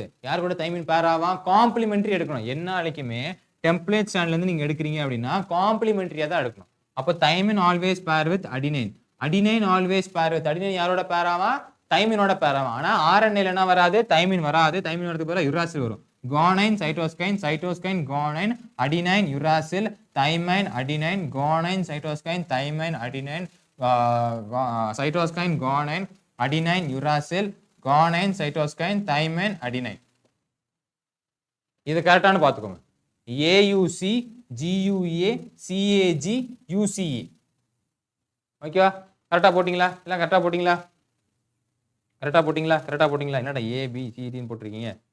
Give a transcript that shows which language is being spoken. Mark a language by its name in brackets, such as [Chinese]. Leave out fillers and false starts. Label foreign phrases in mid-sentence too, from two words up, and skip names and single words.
[Tamil] யார் கூட தைமின் பேர் ஆவா? காம்ப்ளிமெண்டரி எடுக்கணும். என்ன அழைக்குமே [English] template strandல [Tamil] இருந்து நீங்க எடுக்கிறீங்க அப்படின்னா காம்ப்ளிமெண்டரியா தான் எடுக்கணும். [English] அப்போ thymine always pair with adenine. adenine always pair with. [Tamil] அடினைன் யாரோட பேர் ஆவா? தைமினோட பேர் ஆவா. ஆனா ஆர்என்ஏல என்ன வராது? தைமின் வராது. தைமின் வரதுக்கு பதிலா யுராசில் வரும். [English] guanine, cytosine, guanine, adenine, uracil, thymine, adenine, guanine, cytosine, thymine, adenine, cytosine, guanine, adenine, uracil, guanine, cytosine, thymine, adenine. [Tamil] இது கரெக்டானு பார்த்துக்கோங்க. AUC, GUA, CAG, UCE. ஓகேவா? கரெக்டா போட்டிங்களா? எல்லாம் கரெக்டா போட்டிங்களா? கரெக்டா போட்டிங்களா? என்னடா ABCDன்னு போட்டிருக்கீங்க?